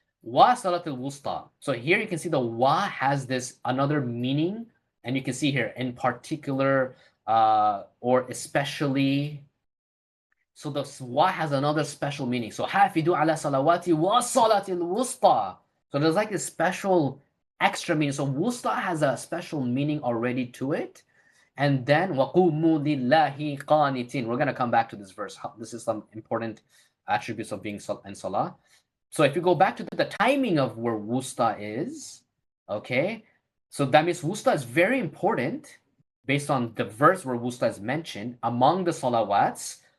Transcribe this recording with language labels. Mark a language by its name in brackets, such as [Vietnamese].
[English] Wa salatul wusta. So here you can see the wa has this another meaning, and you can see here in particular or especially. So the wa has another special meaning. So hafidu ala salawati wa salatil wusta. So there's like a special extra meaning. So wusta has a special meaning already to it. And then [Arabic] وَقُومُوا لِلَّهِ قَانِتِينَ. [English] We're going to come back to this verse. This is some important attributes of being in salah. So if you go back to the timing of where wusta is, okay, so that means wusta is very important based on the verse where wusta is mentioned among the salawats.